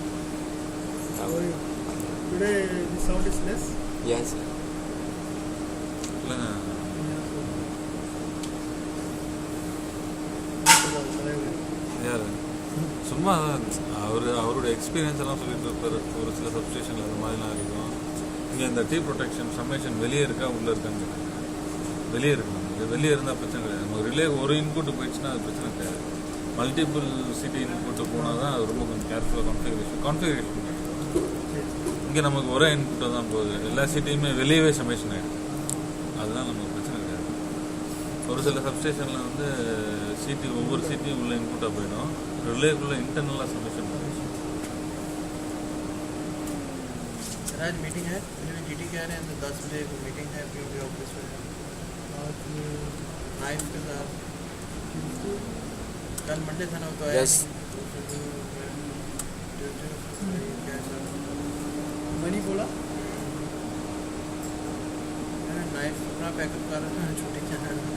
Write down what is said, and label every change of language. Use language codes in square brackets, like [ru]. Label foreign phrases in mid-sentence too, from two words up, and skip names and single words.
[en] today the sound is less Yes. [ta] சொல்லுங்க. யார் சும்மா அவருடைய எக்ஸ்பீரியன்ஸ் எல்லாம் சொல்லிட்டு இருப்பாரு. ஒரு சில சப்ஸ்டேஷனில் அந்த மாதிரிலாம் இருக்கும். இங்கே இந்த [en] T protection summation [ta] வெளியே இருக்கா உள்ளே இருக்கான்னு கேட்டாங்க. வெளியே இருக்கணும். இது வெளியே இருந்தால் பிரச்சனை கிடையாது. நமக்கு ரிலே ஒரு இன்புட்டு போயிடுச்சுன்னா அது பிரச்சனை கிடையாது. [en] multiple CT input [ta] போனால் தான் அது ரொம்ப கொஞ்சம் கேர்ஃபுல்லாக கான்ஃபிகரேஷன் இங்கே நமக்கு ஒரே இன்புட்டை தான் போகுது. எல்லா சிட்டியுமே வெளியவே சம்மேஷன் ஆகிடும். அதெல்லாம் நமக்கு பிரச்சனை கிடையாது. ஒரு சில சப்ஸ்டேஷனில் வந்து சிட்டி ஒவ்வொரு சிட்டியும் உள்ள இன்புட்டாக போயிடும். ரிலேக்குள்ளே இன்டர்னலாக சம்மேஷன் போயிடும். [hi] आज मीटिंग है, जीटी कह रहे हैं तो 10 बजे को मीटिंग है [en] POP office [hi] में नाइफ के साथ. कल मंडे था ना तो आया [en] Yes. [hi] मनी बोला नाइफ अपना पैकअप कर रहा था छुट्टी जाना.